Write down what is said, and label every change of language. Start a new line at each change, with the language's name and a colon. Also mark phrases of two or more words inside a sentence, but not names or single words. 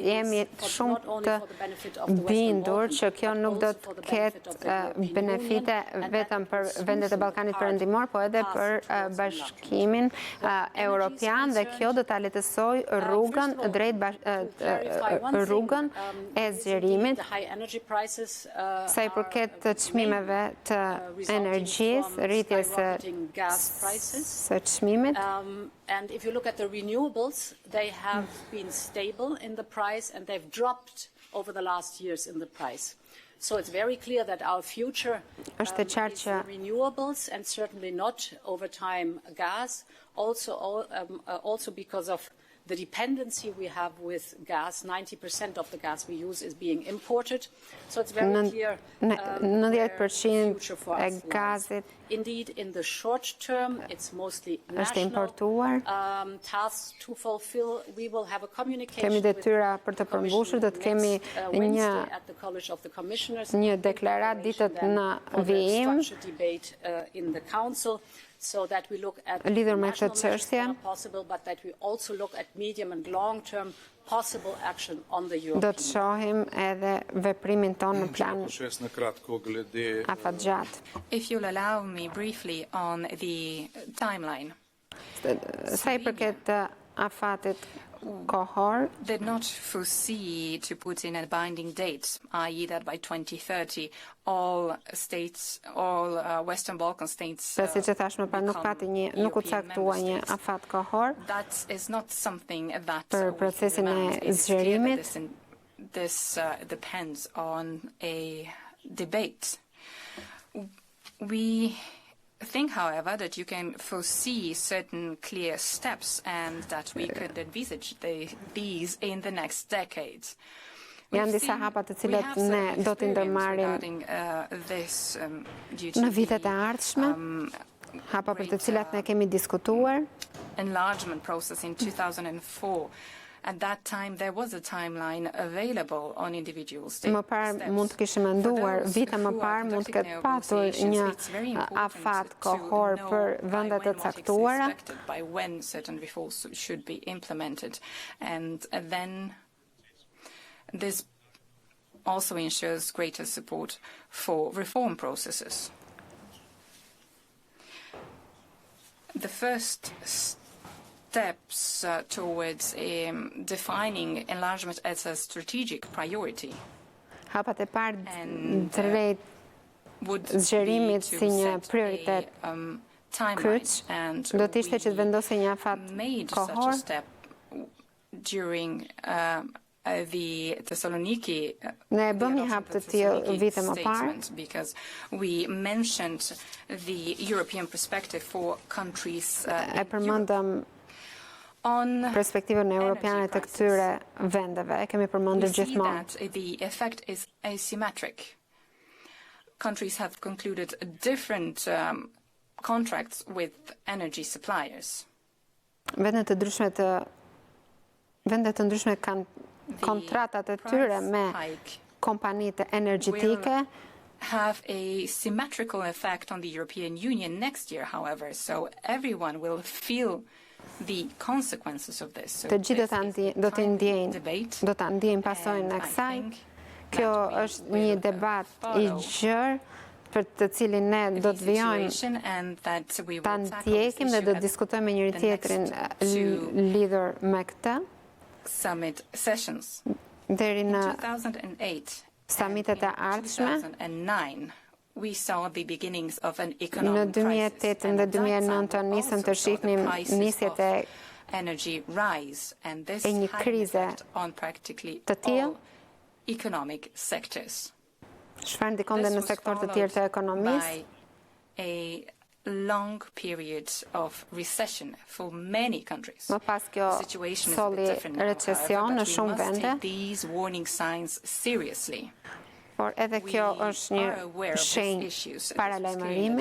Albanian: Jemi shumë të bindur që kjo nuk do të ketë benefite vetëm për vendet e Ballkanit Perëndimor, po edhe për Bashkimin Evropian dhe kjo do ta lehtësojë rrugën drejt rrugën e zgjerimit. Sa i përket të çmimeve të energjisë, rritjes së çmimit.
English: And if you look at the renewables, they have been stable in the price and they've dropped over the last years in the price. So it's very clear that our future is renewables and certainly not over time gas. also because of the dependency we have with gas. 90% of the gas we use is being imported, so it's very clear where the future for us lies. Indeed, in the short term, it's mostly national tasks to fulfill. We will have a communication with the Commission next Wednesday at the College of the Commissioners.
Albanian: Një deklarat ditët në vijim
English: debate in the Council. So that we look at
Albanian: lidhur me këtë
English: national measures that
Albanian: çështje,
English: are possible, but that we also look at medium and long-term possible action on the
Albanian: do
English: European.
Albanian: të shohim edhe veprimin tonë në plan afatgjat.
English: If you'll allow me briefly on the timeline.
Albanian: Sa I përket afatit kohor,
English: did not foresee to put in a binding date, i.e. that by 2030 all Western Balkan states
Albanian: si që thash më parë, nuk u caktua një afat kohor
English: that is not something that
Albanian: për procesin e zgjerimit.
English: This depends on a debate. We think, however, that you can foresee certain clear steps and that we could envisage these in the next decades.
Albanian: Janë disa hapa të cilat ne do t'i ndërmarrim në vitet e ardhshme, hapa për të cilat ne kemi diskutuar.
English: Enlargement process in 2004. At that time, there was a timeline available on individual states.
Albanian: Më parë mund të kishim menduar, vite më parë mund të ketë patur një afat kohor për vendet e caktuara.
English: By when certain reforms should be implemented, and then this also ensures greater support for reform processes. The first steps towards defining enlargement as a strategic priority
Albanian: Hapat e parë drejt zgjerimit si një prioritet kryq, do të ishte që të vendosë një afat kohor.
English: During the Thessaloniki
Albanian: Ne bëm një hap të tillë vite më parë,
English: because we mentioned the European perspective for countries
Albanian: e përmendëm perspektivën europiane të këtyre vendeve, e kemi përmendur gjithmonë.
English: The effect is asymmetric. Countries have concluded different contracts with energy suppliers.
Albanian: Vendet të ndryshme kanë kontratat e tyre me kompanitë energjetike.
English: Have a symmetrical effect on the European Union next year, however, so everyone will feel the consequences of this.
Albanian: Të gjithë do të ndjejnë pasojën e kësaj. Kjo është një debat I gjerë për të cilin ne do të vijojmë ta ndjekim dhe do të diskutojmë me njëri tjetrin lidhur me këtë.
English: Summit sessions.
Albanian: Deri në 2008 summitet e ardhshme.
English: 2009 we saw the beginnings of an
Albanian: Në
English: economic crisis.
Albanian: 2008 dhe 2009 nisëm të shihnim nisjet e
English: energy rise, and this
Albanian: e një
English: had an
Albanian: krize
English: effect on practically
Albanian: të tillë.
English: all economic sectors.
Albanian: Çfarë ndikon dhe në sektor të tjerë të ekonomisë.
English: By a long period of recession for many countries.
Albanian: Më pas kjo
English: The situation is a
Albanian: solli
English: bit different now,
Albanian: recesion
English: however,
Albanian: në
English: but
Albanian: shumë
English: we must
Albanian: vende,
English: take these warning signs seriously.
Albanian: por edhe kjo është një
English: are aware of these
Albanian: shenjë
English: issues.
Albanian: paralajmërimi.